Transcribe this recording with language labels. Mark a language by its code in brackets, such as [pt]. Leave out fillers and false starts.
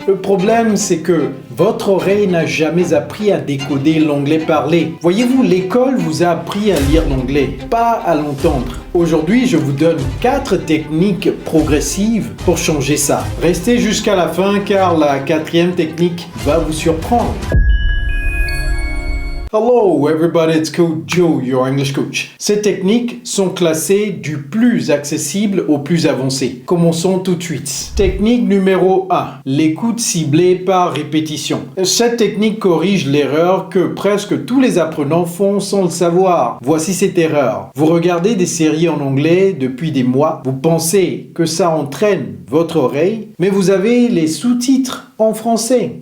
[fr] Le problème, c'est que votre oreille n'a jamais appris à décoder l'anglais parlé. Voyez-vous, l'école vous a appris à lire l'anglais, pas à l'entendre. Aujourd'hui, je vous donne 4 techniques progressives pour changer ça. Restez jusqu'à la fin car la 4e technique va vous surprendre. [en] Hello everybody, it's Coach Joe, your English coach. [fr] Ces techniques sont classées du plus accessible au plus avancé. Commençons tout de suite. Technique numéro 1, l'écoute ciblée par répétition. Cette technique corrige l'erreur que presque tous les apprenants font sans le savoir. Voici cette erreur. Vous regardez des séries en anglais depuis des mois, vous pensez que ça entraîne votre oreille, mais vous avez les sous-titres en français.